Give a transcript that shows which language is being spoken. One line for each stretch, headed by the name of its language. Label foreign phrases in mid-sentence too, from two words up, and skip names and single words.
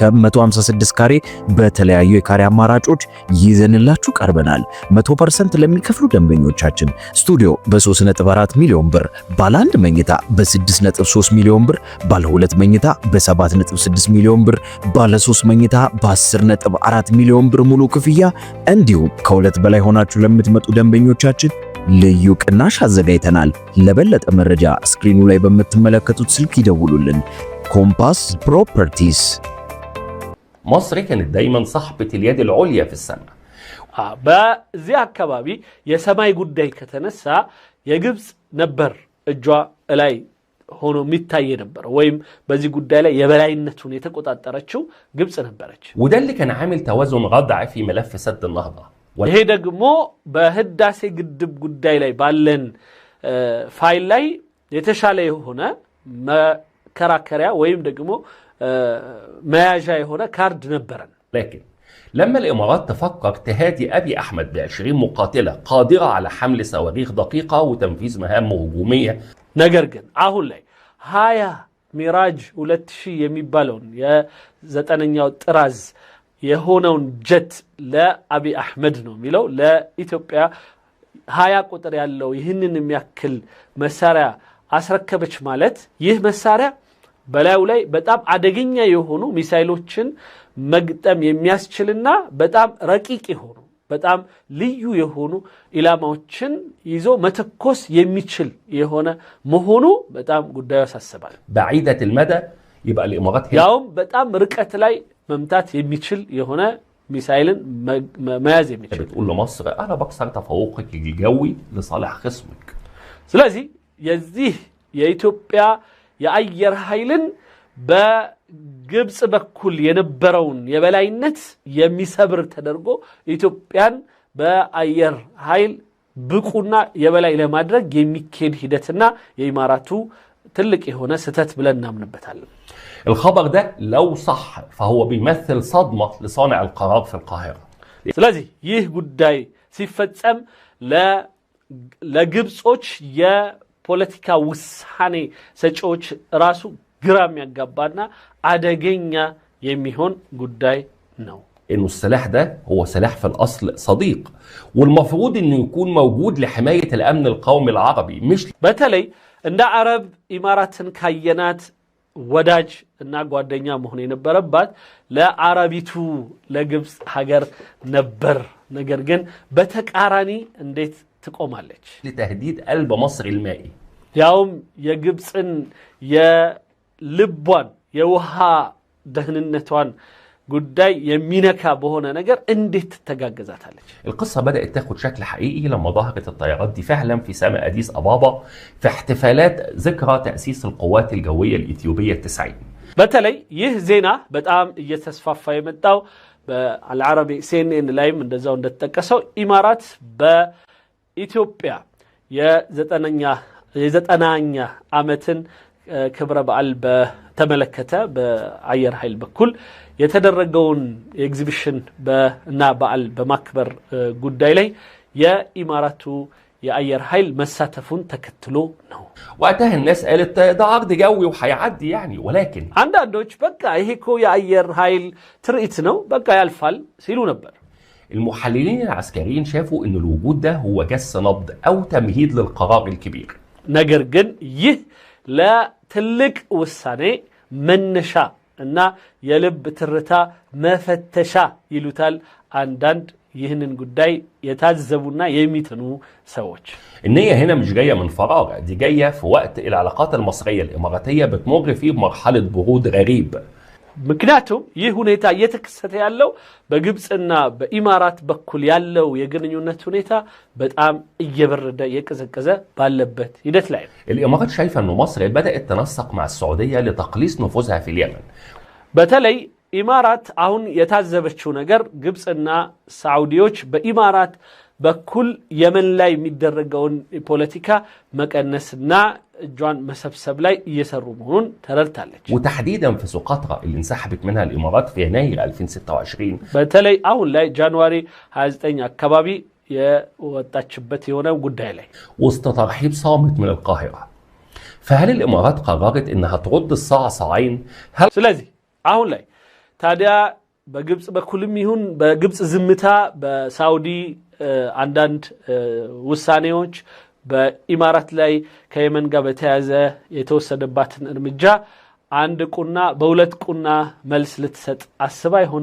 Amharic: 156 ካሬ በተለያዩ የካሬ አማራጮች ይዘንላችሁ ቀርበናል። 100% ለሚከፍሉ ደንበኞቻችን ስቱዲዮ በ3.4 ሚሊዮን ብር፣ ባለ 1 መኝታ በ6.3 ሚሊዮን ብር፣ ባለ 2 መኝታ በ7.6 ሚሊዮን ብር፣ ባለ 3 መኝታ በ10.4 ሚሊዮን ብር ሙሉ ክፍያ እንዲሁም ከሁለት በላይ ሆናችሁ ለምትመጡ ደንበኞቻችን ልዩ ቅናሽ አዘጋጅተናል። ለበለጠ መረጃ ስክሪኑ ላይ በምትመለከቱት ስልክ ይደውሉልን። ኮምፓስ ፕሮፐርቲስ።
Arabic: مصر كانت دايما صاحبة اليد العليا في السماء.
Amharic: በዚህ አካባቢ የሰማይ ጉዳይ ከተነሳ የግብጽ ነበር እጇ ላይ ሆኖ የሚታይ ነበር ወይም በዚህ ጉዳይ ላይ የበላይነቱን የተቆጣጠረችው ግብጽ ነበረች።
Arabic: وده اللي كان عامل توازن غضع في ملف سد النهضة.
Amharic: ይሄ ደግሞ በህዳሴ ግድብ ጉዳይ ላይ ባለን ፋይል ላይ የተሻለ የሆነ መከራከሪያ ወይም ደግሞ መያዣ የሆነ ካርድ ነበረን።
Arabic: لكن لما الإمارات تفكر تهادي أبي أحمد ب20 مقاتلة قادرة على حمل صواريخ دقيقة وتنفيذ مهام هجومية،
Amharic: ነገር ግን አሁን ላይ 20 ሚራጅ 2000 የሚባለውን የ9ኛው ጥራዝ የሆነውን ጀት ለአቢ አህመድ ነው የሚለው ለኢትዮጵያ 20 ቁጥር ያለው ይህንን የሚያክል መሳሪያ አስረከበች ማለት ይህ መሳሪያ በላዩ ላይ በጣም አደገኛ የሆኑ ሚሳይሎችን መግጠም የሚያስችልና በጣም ረቂቅ የሆኑ በጣም ልዩ የሆኑ ኢላማዎችን ይዞ መተኮስ የሚችል የሆነ መሆኑ በጣም ጉዳዩ ያሳስባል።
Arabic: بعيدة المدى يبقى الإمارات
Amharic: ያውም በጣም ርቀት ላይ መምታት የሚችል የሆነ ሚሳይልን መያዝ የሚችል
Arabic: بتقول لمصر أنا بكسر تفوقك الجوي لصالح خصمك.
Amharic: ስለዚህ የዚህ የኢትዮጵያ የአየር ኃይልን በግብጽ በኩል የነበረውን የበላይነት የሚሰብር ተደርጎ ኢትዮጵያን በአየር ኃይል ብቁና የበላይ ለማድረግ የሚካሄድ ሂደትና የኢማራቱ ትልቅ የሆነ ስተት ብለን እናምንበታለን።
Arabic: الخبر ده لو صح فهو بيمثل صدمة لصانع القرار في القاهرة.
Amharic: ስለዚህ ይህ ጉዳይ ሲፈጸም ለግብጾች የፖለቲካ ውሳኔ ሰጪዎች ራሱ ግራም ያጋባና አደገኛ የሚሆን ጉዳይ ነው።
Arabic: إنه السلاح ده هو سلاح في الأصل صديق والمفروض إنه يكون موجود لحماية الأمن القومي العربي مش
Amharic: በተለይ እንደ አረብ ኢማራትን ካየናት ወዳጅ እና ጓደኛ መሆን የነበረባት ለአረቢቱ ለግብጽ ሀገር ነበር። ነገር ግን በተቃራኒ እንዴት ትቆማለች?
Arabic: لتهديد قلب مصر المائي.
Amharic: ያውም የግብጽን የልቧን የውሃ ደህንነቷን ጉዳይ የሚነካ በሆነ ነገር እንዴት ትተጋገዛታለች?
Arabic: القصة بدأت تاخد شكل حقيقي لما ظهرت الطيارات دي فعلا في سماء أديس أبابا في احتفالات ذكرى تأسيس القوات الجوية الإثيوبية 90.
Amharic: በተለይ ይህ ዜና በጣም እየተስፋፋ የመጣው በአልዓረቢ CNN ላይም እንደዛው እንደተጠቀሰው ኢማራት በኢትዮጵያ የዘጠናኛ ዓመትን ክብረ በዓል በተመለከተ በአየር ኃይል በኩል የተደረገውን ኤግዚቢሽን እና በዓል በማክበር ጉዳይ ላይ የኢማራቱ የአየር ኃይል መሳተፉን ተከትሎ ነው።
Arabic: وقتها الناس قالت ده عرض جوي وهيعدي يعني ولكن
Amharic: አንዳንዶች በቃ ይሄ እኮ የአየር ኃይል ትርኢት ነው በቃ ያልፋል ሲሉ ነበር።
Arabic: المحللين العسكريين شافوا ان الوجود ده هو جس نبض او تمهيد للقرار الكبير.
Amharic: ነገር ግን ይህ ለትልቅ ውሳኔ መነሻ እና የልብ ትርታ መፈተሻ ይሉታል አንዳንድ ይህንን ጉዳይ የታዘቡና የሚተኑ ሰዎች።
Arabic: النية هنا مش جاية من فراغ، دي جاية في وقت العلاقات المصرية الإماراتية بتمر فيه بمرحلة برود غريب.
Amharic: ምክንያቱም ይህ ሁኔታ እየተከሰተ ያለው በግብጽና በኢማራት በኩል ያለው የግንኙነት ሁኔታ በጣም እየበረደ የቀዘቀዘ ባለበት ሂደት ላይ ነው።
Arabic: الإمارات شايفة إنه مصر بدأت تنسق مع السعودية لتقليص نفوذها في اليمن.
Amharic: በተለይ ኢማራት አሁን የታዘበችው ነገር ግብጽና ሳዑዲዎች በኢማራት በኩል የመን ላይ የሚደረገውን ፖለቲካ መቀነስና እጇን መሰብሰብ ላይ እየሰሩ መሆኑን ተረድታለች።
Arabic: وتحديدا في سقطرى اللي انسحبت منها الإمارات في يناير 2026.
Amharic: በተለይ አሁን ላይ ጃንዋሪ 29 አካባቢ የወጣችበት የሆነ ጉዳይ ላይ
Arabic: وسط ترحيب صامت من القاهرة. فهل الإمارات قررت إنها ترد الصعصعين؟
Amharic: ስለዚህ አሁን ላይ ታዲያ በግብጽ በኩልም ይሁን በግብጽ ዝምታ በሳውዲ አንዳንድ ውሳኔዎች በኢማራት ላይ ከየመን ጋር በተያያዘ የተወሰደባትን እርምጃ አንድ ቁና በሁለት ቁና መልስ ልትሰጥ አስባ ይሆነ?